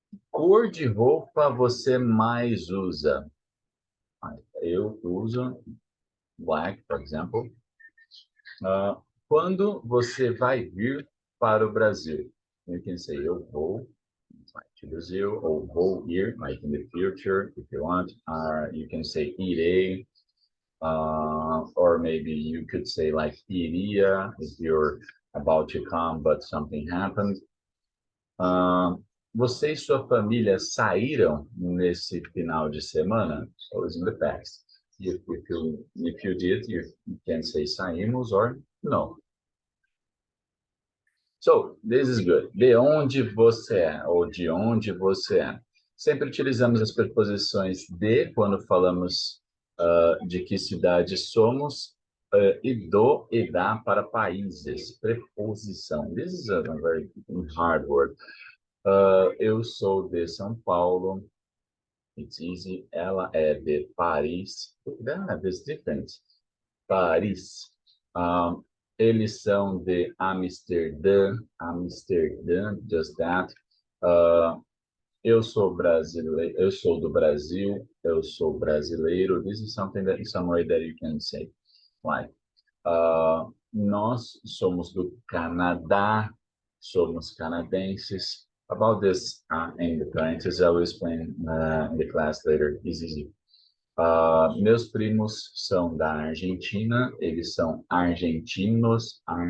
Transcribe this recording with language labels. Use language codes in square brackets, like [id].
[pt] Cor de roupa você mais usa? Eu uso [en] black, for example. [pt] Quando você vai vir para o Brasil? [en] You can say eu vou to Brazil or vou ir, like in the future, if you want. You can say irei, or maybe you could say like iria if you're about to come but something happened. [pt] Você e sua família saíram nesse final de semana? [en] So it's in the past. If you did, you can say saímos or no. So, this is good. [pt] De onde você é, ou de onde você é. Sempre utilizamos as preposições de quando falamos de que cidade somos, e do e da para países. [en] Preposição. This is a very hard word. [pt] Eu sou de São Paulo. [en] It's easy. [pt] Ela é de Paris. [en] There's difference. [pt] Paris. Eles são de Amsterdã. Amsterdã, [en] just that. [pt] Eu sou brasileiro. Eu sou do Brasil. Eu sou brasileiro. [en] This is something that is some way that you can say. [pt] Like, nós somos do Canadá. Somos canadenses. [en] About this in the parentheses, I will explain in the class later. It's easy. [pt] Meus primos são da Argentina, eles são argentinos.